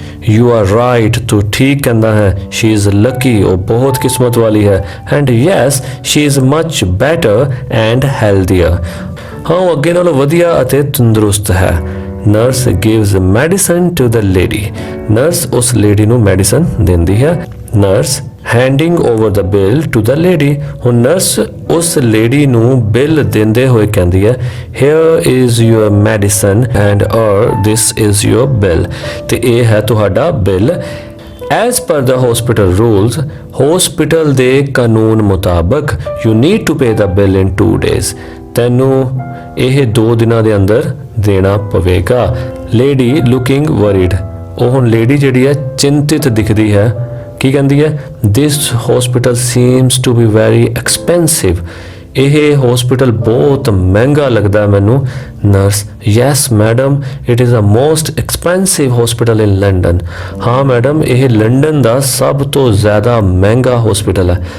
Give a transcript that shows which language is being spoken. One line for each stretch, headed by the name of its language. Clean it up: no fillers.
English: You are right,
Punjabi: ਤੂੰ ਠੀਕ ਕਹਿੰਦਾ ਹੈ।
English: She is lucky,
Punjabi: ਉਹ ਬਹੁਤ ਕਿਸਮਤ ਵਾਲੀ ਹੈ।
English: And yes, she is much better and healthier,
Punjabi: ਹਾਂ ਉਹ ਅੱਗੇ ਨਾਲੋਂ ਵਧੀਆ ਅਤੇ ਤੰਦਰੁਸਤ ਹੈ।
English: Nurse gives medicine to the lady,
Punjabi: nurse ਉਸ ਲੇਡੀ ਨੂੰ ਮੈਡੀਸਨ ਦਿੰਦੀ ਹੈ।
English: Nurse handing over the bill to the lady,
Punjabi: ਹੁਣ ਨਰਸ ਉਸ ਲੇਡੀ ਨੂੰ ਬਿੱਲ ਦਿੰਦੇ ਹੋਏ ਕਹਿੰਦੀ ਹੈ,
English: here is your medicine and this is your bill,
Punjabi: ਤੇ ਇਹ ਹੈ ਤੁਹਾਡਾ bill.
English: As per the hospital rules, hospital ਦੇ ਕਾਨੂੰਨ ਮੁਤਾਬਕ you need to pay the bill in 2 days,
Punjabi: ਤੈਨੂੰ ਇਹ 2 ਦਿਨਾਂ ਦੇ ਅੰਦਰ ਦੇਣਾ ਪਵੇਗਾ। Lady looking worried, ਉਹ ਹੁਣ ਲੇਡੀ ਜਿਹੜੀ ਹੈ ਚਿੰਤਿਤ ਦਿਖਦੀ ਹੈ। ਕੀ ਕਹਿੰਦੀ ਹੈ,
English: this hospital seems to be very expensive,
Punjabi: ਇਹ ਹਸਪੀਟਲ ਬਹੁਤ ਮਹਿੰਗਾ ਲੱਗਦਾ ਮੈਨੂੰ। Nurse,
English: yes madam, it is a most expensive hospital in London,
Punjabi: ਹਾਂ ਮੈਡਮ ਇਹ ਲੰਡਨ ਦਾ ਸਭ ਤੋਂ ਜ਼ਿਆਦਾ ਮਹਿੰਗਾ ਹਸਪੀਟਲ ਹੈ।